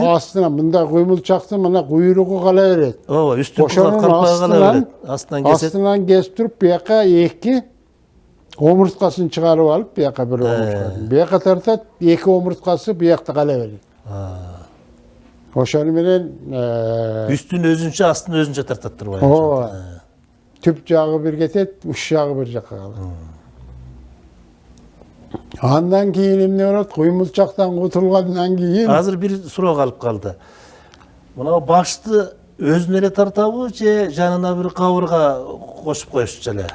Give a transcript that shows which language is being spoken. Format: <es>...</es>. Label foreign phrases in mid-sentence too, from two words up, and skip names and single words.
<ky>астынан мындай куймулчактын мына куйругу кала берет. Ооба, үстүн калпагы кала берет. Астынан кесип. Астынан кесип туруп, бияка эки омурткасын чыгарып алып, бияка бир омурткасын. Бияка тартат, эки омурткасы биякта кала берет. Ошону менен Üstün özünçe, astın özünçe tartattır var. ооба түп жагы бир кетет, уч жагы бир жакка калат. Андан кийин эмне болот? Куймулчактан кутулгандан кийин Азыр bir суроо калып калды. Мына башты өзүнө эле тартабы же жанына bir кабырга кошуп коюшчу эле?</ky>